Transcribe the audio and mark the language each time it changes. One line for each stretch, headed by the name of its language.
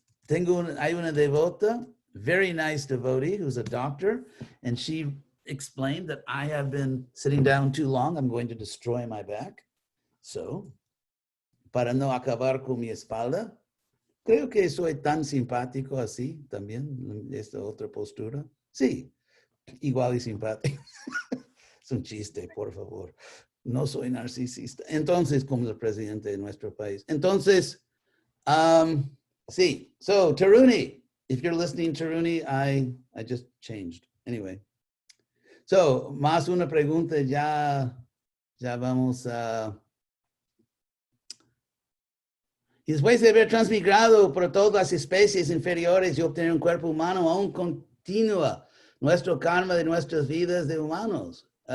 Spanish: Hay una devota,
English: very nice devotee, who's a doctor, and she explained that I have been sitting down too long. I'm going to destroy my back.
Spanish: So, para no acabar con mi espalda, creo que soy tan simpático así también, esta otra postura. Sí, igual y simpático. Es un chiste, por favor. No soy narcisista. Entonces, como el presidente de nuestro país. Entonces, sí.
English: So, Taruni, if you're listening, Taruni, I just changed. Anyway.
Spanish: So, más una pregunta, ya vamos a... Y después de haber transmigrado por todas las especies inferiores y obtener un cuerpo humano, aún continúa nuestro karma de nuestras vidas de humanos.